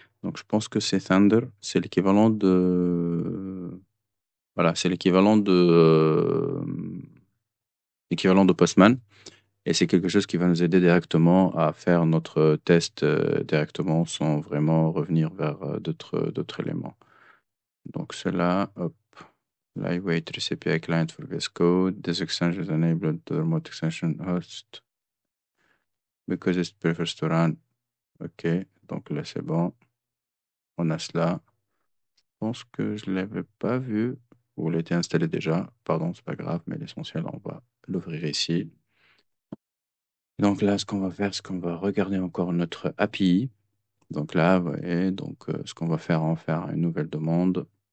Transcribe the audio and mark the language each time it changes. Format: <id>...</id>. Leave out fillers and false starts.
<fr>Donc je pense que c'est Thunder, c'est l'équivalent de voilà, c'est l'équivalent de Postman et c'est quelque chose qui va nous aider directement à faire notre test directement sans vraiment revenir vers d'autres éléments. Donc cela, hop.</fr> <en>Lightweight REST API client for VS Code. This extension is enabled to remote extension host because it prefers to run.</en> <fr>Ok, donc là c'est bon. On a cela. Je pense que je ne l'avais pas vu. Vous l'avez installé déjà. Pardon, c'est pas grave, mais l'essentiel, on va l'ouvrir ici. Donc là, ce qu'on va faire, c'est qu'on va regarder encore notre API. Donc là, vous voyez, donc, ce qu'on va faire, on va faire une nouvelle demande.</fr>